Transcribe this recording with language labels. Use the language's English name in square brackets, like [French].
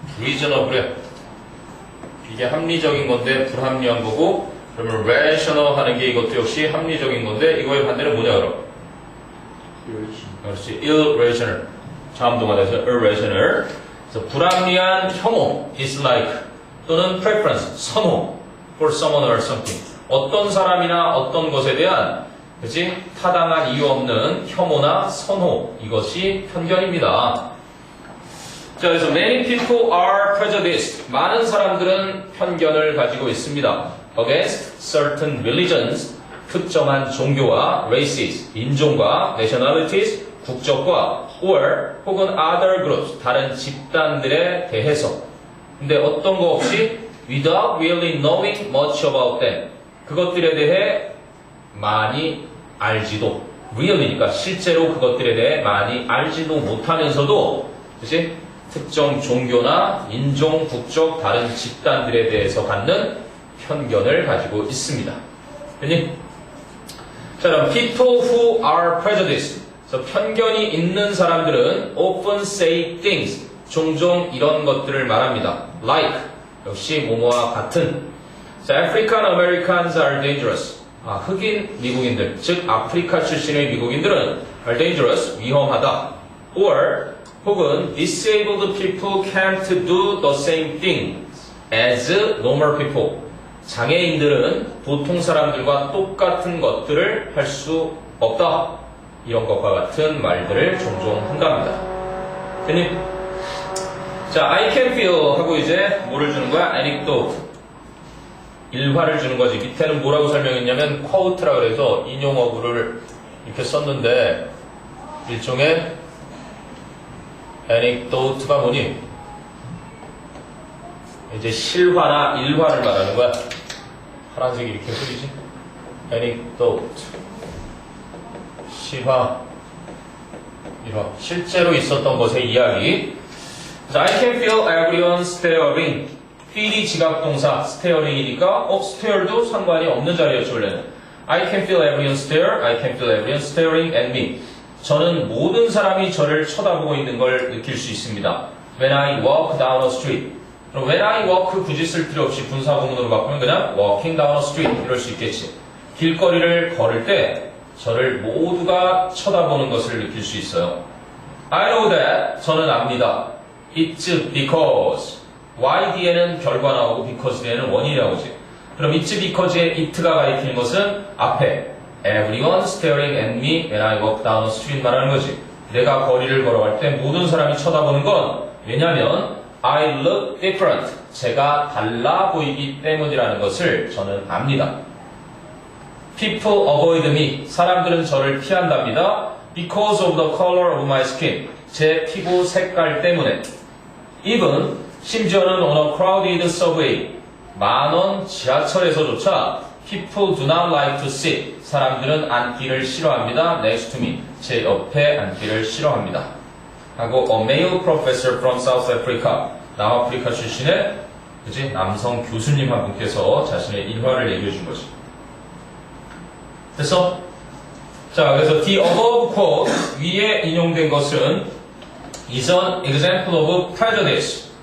[Korean] reasonable에 이게 합리적인 건데 불합리한 거고, 그러면 rational 하는 게 이것도 역시 합리적인 건데 이거의 반대는 뭐냐 그럼? 그렇지, irrational. 자음동사에서 irrational. 그래서 불합리한 혐오, dislike 또는 preference, 선호 [English] for someone or something. [Korean] 어떤 사람이나 어떤 것에 대한 그치? 타당한 이유 없는 혐오나 선호 이것이 편견입니다. 자, 그래서 [English] many people are prejudiced. [Korean] 많은 사람들은 편견을 가지고 있습니다. [English] against certain religions. [Korean] 특정한 종교와 races, 인종과 nationalities, 국적과 or 혹은 other groups, 다른 집단들에 대해서. 근데 어떤 거 없이 [English] without really knowing much about them. [Korean] 그것들에 대해 많이 알지도, really니까 실제로 그것들에 대해 많이 알지도 못하면서도, 그치? 특정 종교나 인종, 국적, 다른 집단들에 대해서 갖는 편견을 가지고 있습니다. 됐니? 자, 그럼 [English] people who are prejudiced. [Korean] 그래서 편견이 있는 사람들은 [English] often say things. [Korean] 종종 이런 것들을 말합니다. like. 역시 뭐뭐와 같은. [English] 자, African Americans are dangerous. [Korean] 흑인 미국인들, 즉 아프리카 출신의 미국인들은 [English] are dangerous, [Korean] 위험하다. [English] or [Korean] 혹은 [English] disabled people can't do the same thing as normal people. [Korean] 장애인들은 보통 사람들과 똑같은 것들을 할 수 없다. 이런 것과 같은 말들을 종종 한답니다. 됐니? 자, [English] I can feel [Korean] 하고 이제 뭐를 주는 거야? anecdote. 일화를 주는 거지. 밑에는 뭐라고 설명했냐면 quote라 그래서 인용어구를 이렇게 썼는데 일종의 anecdote가 뭐니? 이제 실화나 일화를 말하는 거야. 파란색이 이렇게 흐리지? anecdote. 실화, 일화. 실제로 있었던 것의 이야기. [English] I can feel everyone staring. [Korean] feel이 지각동사, staring이니까 stare도 상관이 없는 자리였죠, 원래는. [English] I can feel everyone stare. I can feel everyone staring at me. [Korean] 저는 모든 사람이 저를 쳐다보고 있는 걸 느낄 수 있습니다. [English] When I walk down a street. 그럼 when I walk [Korean] 굳이 쓸 필요 없이 분사구문으로 바꾸면 그냥 [English] walking down a street [Korean] 이럴 수 있겠지. 길거리를 걸을 때 저를 모두가 쳐다보는 것을 느낄 수 있어요. [English] I know that. [Korean] 저는 압니다. [English] It's because. [Korean] Y 뒤에는 결과 나오고 because 뒤에는 원인이 나오지. [English] 그럼 it's because의 it가 [Korean] 가리키는 것은 앞에 [English] everyone staring at me when I walk down the street [Korean] 말하는 거지. 내가 거리를 걸어갈 때 모든 사람이 쳐다보는 건 왜냐면 [English] I look different. [Korean] 제가 달라 보이기 때문이라는 것을 저는 압니다. [English] People avoid me. [Korean] 사람들은 저를 피한답니다. [English] Because of the color of my skin. [Korean] 제 피부 색깔 때문에. [English] Even [Korean] 심지어는 [English] on a crowded subway. [Korean] 만원 지하철에서조차 [English] People do not like to sit. [Korean] 사람들은 앉기를 싫어합니다. [English] Next to me. [Korean] 제 옆에 앉기를 싫어합니다. 하고 [English] a male professor from South Africa. [Korean] 남아프리카 출신의 그치? 남성 교수님 한 분께서 자신의 일화를 얘기해 준 거지. 됐어? [English] 자, 그래서 the above quote [Korean] 위에 인용된 것은 [English] is an example of prejudice.